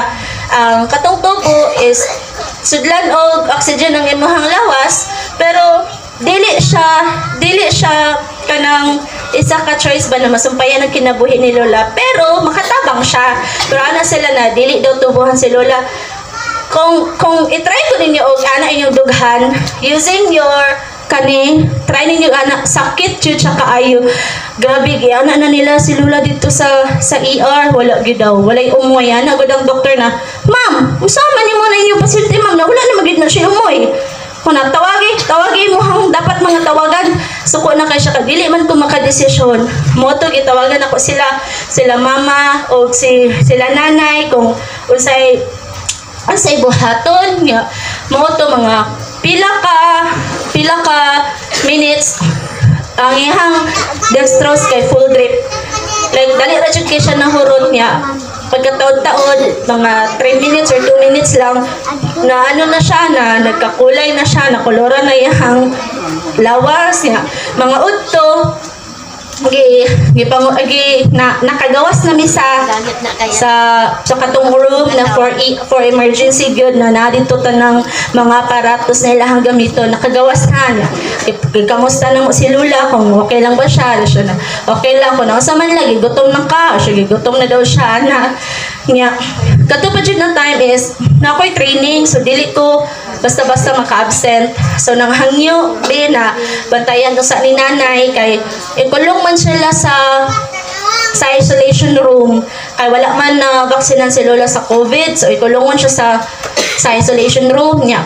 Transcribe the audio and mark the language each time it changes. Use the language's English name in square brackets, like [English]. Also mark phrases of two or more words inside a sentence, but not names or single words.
[Cebuano] Ang katong tubo is sudlan og oxygen ang imong lawas, pero dili siya kanang isa ka choice ba na masumpayan ang kinabuhi ni Lola, pero makatabang siya. Pero ana sila na dili daw tubuhan si Lola. Kung i-try ko ninyo og ana inyong dughan [English] using your [Cebuano] try ninyo ana sakit jud siya kaayo. Grabe ana na nila si Lola dito sa ER, wala gyud daw, walay umoy. Ana gud ang doktor na, "Ma'am, usama ni mo na inyong pasyente ma'am, na wala na magid na siya umoy." Kuna tawagi mo hang dapat mga tawagan. Suko na kay siya kadili man ko makadesisyon. Moto gitawagan ako sila mama o sila nanay kung unsay buhaton nga mo to mga pila ka minutes ang ihang dextrose kay [English] full drip, [Cebuano] like dali ra jud kay siya nahurot niya pagkataon-taon mga 3 minutes or 2 minutes lang na ano na siya, na nagkakulay na siya, nakolora na ihang lawas niya, mga udto nakagawas na mi sa katong room na [English] for emergency [Cebuano] gyud na nadito tanang mga aparatos na ilahang gamito, nakagawas na niya. Kamusta na mo si Lola kung okay lang ba siya na okay lang ko na sa man lagi gutom na ka, sige gutom na daw siya na niya. Katupad yun ng time is na ako'y training, so dili ko basta-basta maka-absent. So nang hangyo na bantayan ko sa ni nanay kay ikulong man sila sa [English] isolation room [Cebuano] kay wala man na vaksinan si Lola sa COVID, so ikulungon siya sa [English] isolation room [Cebuano] niya.